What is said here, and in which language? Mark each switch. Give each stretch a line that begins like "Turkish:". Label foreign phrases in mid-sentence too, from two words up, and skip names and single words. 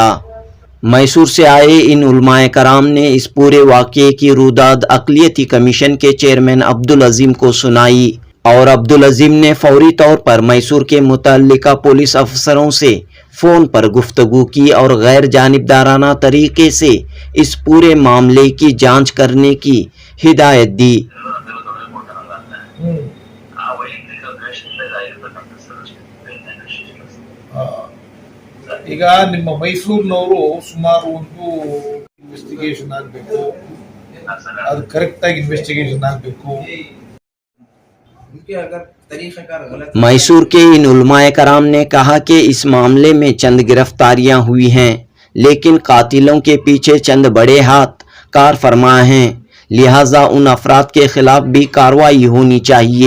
Urdu: میسور سے آئے ان علماء کرام نے اس پورے واقعے کی روداد اقلیتی کمیشن کے چیئرمین عبدالعظیم کو سنائی اور عبدالعظیم نے فوری طور پر میسور کے متعلقہ پولیس افسروں سے فون پر گفتگو کی اور غیر جانبدارانہ طریقے سے اس پورے معاملے کی جانچ کرنے کی ہدایت دی.
Kannada: ಈಗ ನಿಮ್ಮ ಮೈಸೂರಿನವರು ಸುಮಾರು ಒಂದು ಇನ್ವೆಸ್ಟಿಗೇಷನ್ ಆಗಬೇಕು, ಅದು ಕರೆಕ್ಟ್ ಆಗಿ ಇನ್ವೆಸ್ಟಿಗೇಷನ್ ಆಗಬೇಕು.
Urdu: میسور کے ان علماء کرام نے کہا کہ اس معاملے میں چند گرفتاریاں ہوئی ہیں لیکن قاتلوں کے پیچھے چند بڑے ہاتھ کار فرما ہیں, لہٰذا ان افراد کے خلاف بھی کارروائی ہونی چاہیے.